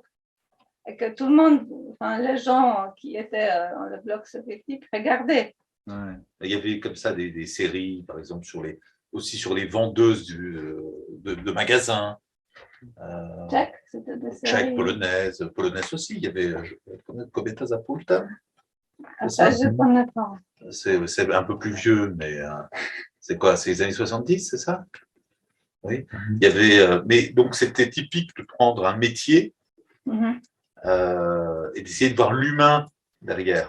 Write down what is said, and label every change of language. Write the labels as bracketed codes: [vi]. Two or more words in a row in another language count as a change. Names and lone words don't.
[fr] Et que tout le monde, les gens qui étaient dans le bloc soviétique, regardaient. Ouais. Il y avait comme ça des séries, par exemple, aussi sur les vendeuses de magasins. Tchèque, c'était des séries. Tchèque, polonaise aussi. Il y avait Kobieta za pultem. Ça, je ne connais pas. C'est un peu plus vieux, mais c'est quoi? C'est les années 70, c'est ça? Oui. Il y avait, mais donc c'était typique de prendre un métier et d'essayer de voir l'humain derrière.